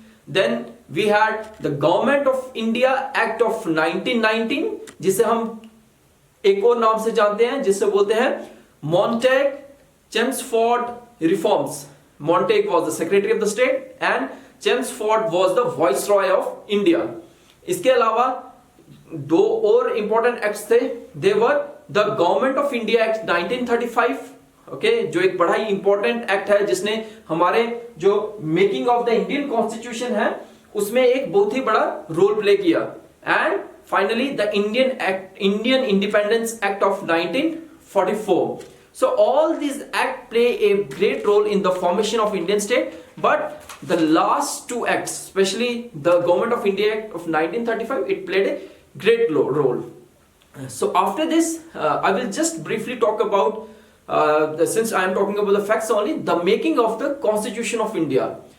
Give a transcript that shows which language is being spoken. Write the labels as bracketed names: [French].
[English] Then we had the Government of India Act of 1919, [Hindi] जिसे हम एक और नाम से जानते हैं, जिसे बोलते हैं [English] Montague-Chelmsford reforms. Montague was the Secretary of the State and Chelmsford was the Viceroy of India. [Hindi] इसके अलावा दो और important acts थे. [English] They were the Government of India Act 1935, [Hindi] जो एक बड़ा ही इंपॉर्टेंट एक्ट है, जिसने हमारे जो making of the Indian constitution है उसमें एक बहुत ही बड़ा रोल प्ले किया. [English] And finally the Indian Independence Act of 1947. 1944. So all these acts play a great role in the formation of Indian state, but the last two acts, especially the Government of India Act of 1935, it played a great role. So after this, I will just briefly talk about, since I am talking about the facts only, the making of the Constitution of India.